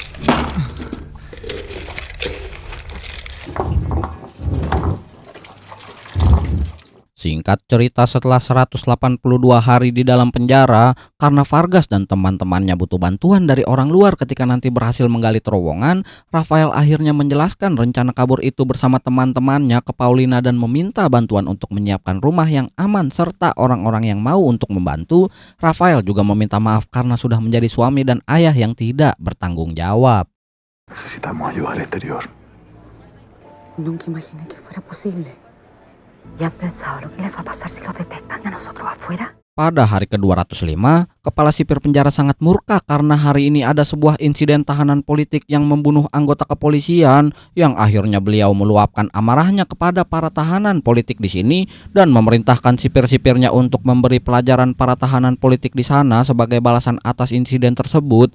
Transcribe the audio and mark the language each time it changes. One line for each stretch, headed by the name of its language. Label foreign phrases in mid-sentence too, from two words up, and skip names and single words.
Indonesian: Singkat cerita, setelah 182 hari di dalam penjara karena Vargas dan teman-temannya butuh bantuan dari orang luar ketika nanti berhasil menggali terowongan, Rafael akhirnya menjelaskan rencana kabur itu bersama teman-temannya ke Paulina dan meminta bantuan untuk menyiapkan rumah yang aman serta orang-orang yang mau untuk membantu. Rafael juga meminta maaf karena sudah menjadi suami dan ayah yang tidak bertanggung jawab.
Spanish: Necesitamos ayuda al exterior. Nunca imaginé que fuera posible. ¿Ya han pensado lo que les va a pasar si los detectan a nosotros afuera?
Indonesian: Pada hari ke-205, kepala sipir penjara sangat murka karena hari ini ada sebuah insiden tahanan politik yang membunuh anggota kepolisian yang akhirnya beliau meluapkan amarahnya kepada para tahanan politik di sini dan memerintahkan sipir-sipirnya untuk memberi pelajaran para tahanan politik di sana sebagai balasan atas insiden tersebut.